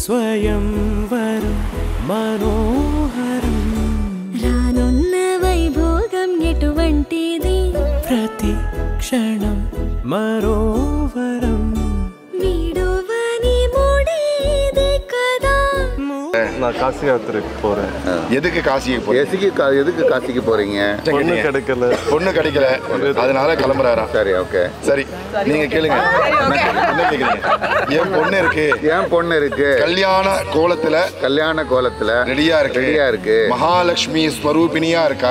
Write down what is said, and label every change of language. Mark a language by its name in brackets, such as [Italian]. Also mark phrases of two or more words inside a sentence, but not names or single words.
[Telugu] స్వయంవరం మనోహరం రానున్న వైభోగం ఎటువంటిది ప్రతి క్షణం మరోవరం వీడువని మూడేది కదా [Tamil] நான் காசி யாத்திரைக்கு போறேன். எதுக்கு காசிக்கு போறீங்க? எதுக்கு காசிக்கு போறீங்க? பொண்ணு கிடைக்கல. பொண்ணு கிடைக்கல, அதனால கிளம்புறாரா? சரி, ஓகே. சரி, நீங்க கேளுங்க. என்ன கேக்குறீங்க? என் பொண்ணு இருக்கு கல்யாண கோலத்துல ரெடியா இருக்கு மகாலட்சுமி ஸ்வரூபிணியா இருக்கா?